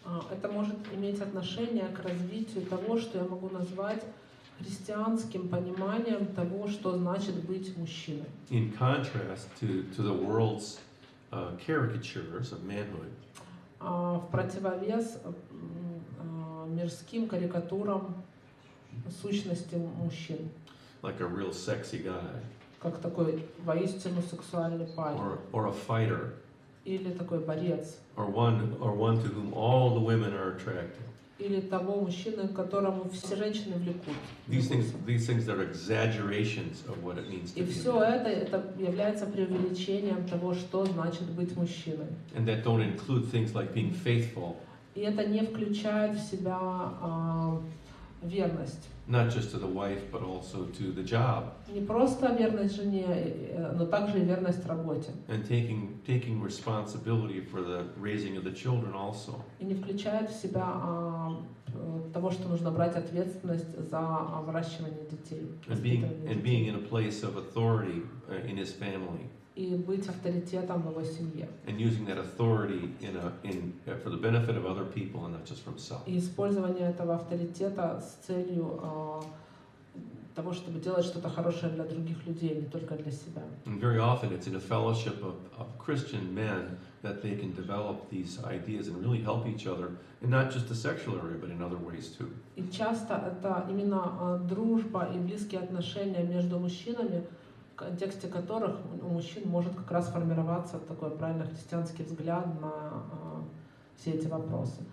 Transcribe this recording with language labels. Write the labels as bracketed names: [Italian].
[Russian] Это может иметь отношение к развитию того, что я могу назвать христианским пониманием того, что значит быть мужчиной. [English] In contrast to the world's caricatures of manhood. [Russian] В противовес мирским карикатурам сущности мужчин. [English] Like a real sexy guy. [Russian] Как такой воистину сексуальный парень. [English] Or a fighter. [Russian] Или такой борец. [English] Or one to whom all the women are attracted. [Russian] Или того мужчины, к которому все женщины влекут. [English] These things are exaggerations of what it means to [Russian] И [English] be a [Russian] все [English] man. [Russian] это является преувеличением того, что значит быть мужчиной. [English] And that don't include things like being faithful. [Russian] И это не включает в себя верность. [English] Not just to the wife, but also to the job. [Russian] Не просто верность жене, но также и верность работе. [English] And taking responsibility for the raising of the children also. [Russian] И не включает в себя того, что нужно брать ответственность за выращивание детей. [English] And being in a place of authority in his family. [Russian] И быть авторитетом в его семье. [English] And using that authority for the benefit of other people and not just for himself. [Russian] И использование этого авторитета с целью того, чтобы делать что-то хорошее для других людей, не только для себя. [English] And very often it's in a fellowship of Christian men that they can develop these ideas and really help each other, and not just the sexual area, but in other ways too. [Russian] И часто это именно дружба и близкие отношения между мужчинами, в контексте которых у мужчин может как раз формироваться такой правильно христианский взгляд на все эти вопросы.